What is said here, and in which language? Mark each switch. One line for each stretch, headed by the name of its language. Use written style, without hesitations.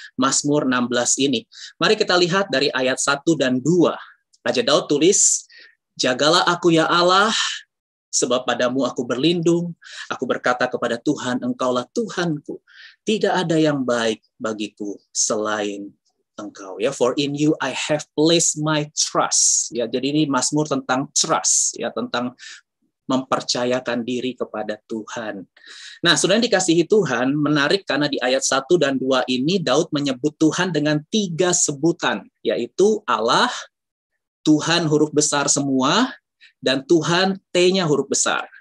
Indonesian: Mazmur 16 ini. Mari kita lihat dari ayat 1 dan 2. Raja Daud tulis, jagalah aku ya Allah, sebab padamu aku berlindung. Aku berkata kepada Tuhan, Engkaulah Tuhanku. Tidak ada yang baik bagiku selain Engkau.
English: Ya, for in you I have placed my trust.
Indonesian: Ya, jadi ini Mazmur tentang trust, ya, tentang mempercayakan diri kepada Tuhan. Nah, saudara yang dikasihi Tuhan, menarik karena di ayat 1 dan 2 ini Daud menyebut Tuhan dengan 3 sebutan, yaitu Allah, Tuhan huruf besar semua, dan Tuhan T-nya huruf besar.